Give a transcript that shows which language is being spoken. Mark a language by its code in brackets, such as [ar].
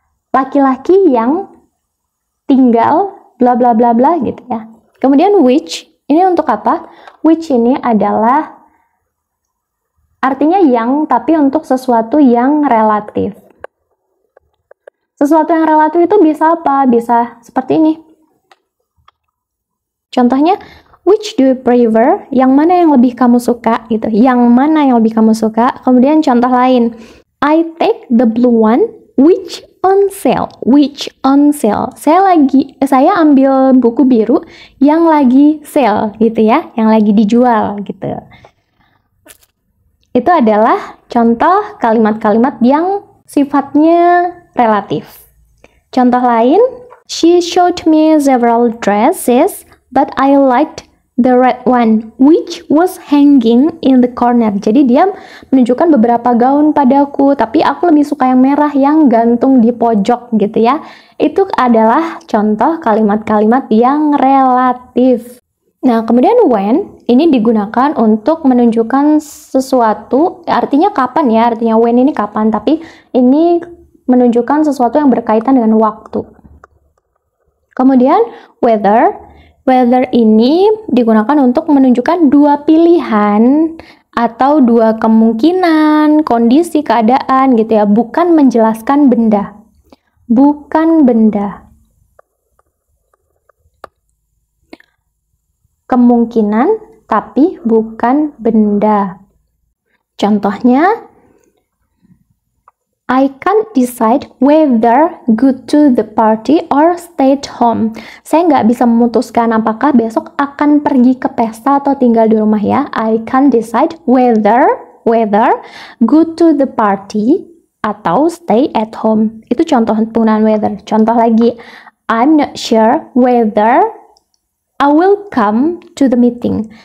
[id] Laki-laki yang tinggal bla bla bla bla gitu ya. Kemudian which ini untuk apa? Which ini adalah artinya yang, tapi untuk sesuatu yang relatif. Sesuatu yang relatif itu bisa apa? Bisa seperti ini. Contohnya, [en] which do you prefer? [id] Yang mana yang lebih kamu suka gitu. Yang mana yang lebih kamu suka? Kemudian contoh lain, [en] I take the blue one which on sale. Which on sale. [id] Saya ambil buku biru yang lagi sale gitu ya, yang lagi dijual gitu. Itu adalah contoh kalimat-kalimat yang sifatnya relatif. Contoh lain, [en] she showed me several dresses, but I liked the red one, which was hanging in the corner. [id] Jadi dia menunjukkan beberapa gaun padaku, tapi aku lebih suka yang merah yang gantung di pojok gitu ya. Itu adalah contoh kalimat-kalimat yang relatif. Nah, kemudian when, ini digunakan untuk menunjukkan sesuatu, artinya kapan ya, artinya when ini kapan, tapi ini menunjukkan sesuatu yang berkaitan dengan waktu. Kemudian whether ini digunakan untuk menunjukkan dua pilihan atau dua kemungkinan, kondisi, keadaan gitu ya, bukan menjelaskan benda. Bukan benda. Kemungkinan tapi bukan benda. Contohnya, [en] I can't decide whether go to the party or stay at home. [id] Saya nggak bisa memutuskan apakah besok akan pergi ke pesta atau tinggal di rumah ya. [en] I can't decide whether go to the party [id] atau [en] stay at home. [id] Itu contoh penggunaan whether. Contoh lagi, [en] I'm not sure whether I will come to the meeting.